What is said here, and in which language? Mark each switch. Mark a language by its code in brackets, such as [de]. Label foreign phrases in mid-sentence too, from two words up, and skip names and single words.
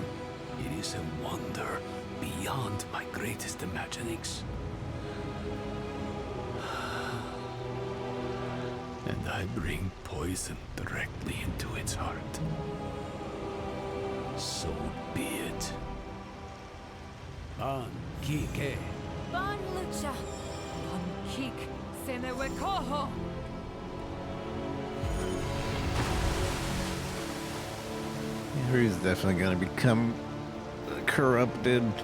[en] It is a wonder beyond my greatest imaginings. And I bring poison directly into its heart. So be it. Ban Kike. Ban Lucha. Bankik Senewekoho. Eru's definitely gonna become corrupted.